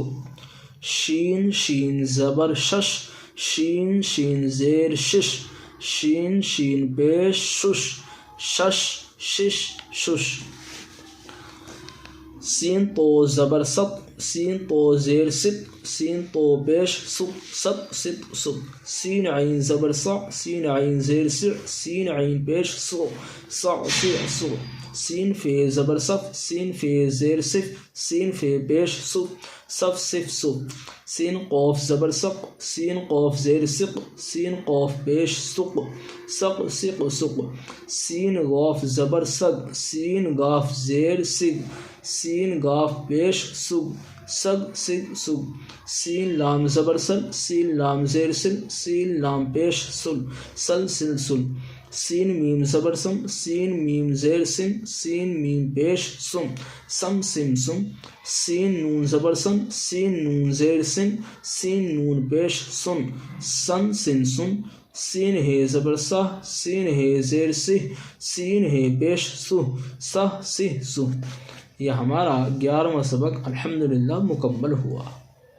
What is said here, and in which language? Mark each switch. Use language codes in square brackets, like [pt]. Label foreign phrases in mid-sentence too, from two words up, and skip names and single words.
[ur] شین شین زبر شش، شین شین زیر شش، شین شین پیش شش، شش شش شش۔ سین تو زبر ست، سین تو زیر ست، سین تو پیش ست، ست ست ست، سین عین زبر ص، سین عین زیر س، سین عین پیش سو، ص س سو، سین فے زبر صف، سین فے زیر صف، سین فے پیش صف، صف صف صف، سین قوف زبر سق، سین قوف زیر سق، سین قوف پیش سق، سق سق سق، سین غاف زبر سگ، سین غاف زیر سگ، سین غاف پیش سگ، سگ سگ سگ، سین لام زبر سل، سین لام زیر سل، سین لام پیش سل، سل سل سل، سین میم زبر سم، سین میم زیر سم، سین میم پیش سم، سم سم سم، سین نون زبر سن، سین نون زیر سن، سین نون پیش سن، سن سن سن، سین ہے زبر سہ، سین ہے زیر سہ، سین ہے پیش سہ، سہ سہ سہ۔ یہ ہمارا 11واں سبق الحمدللہ مکمل ہوا۔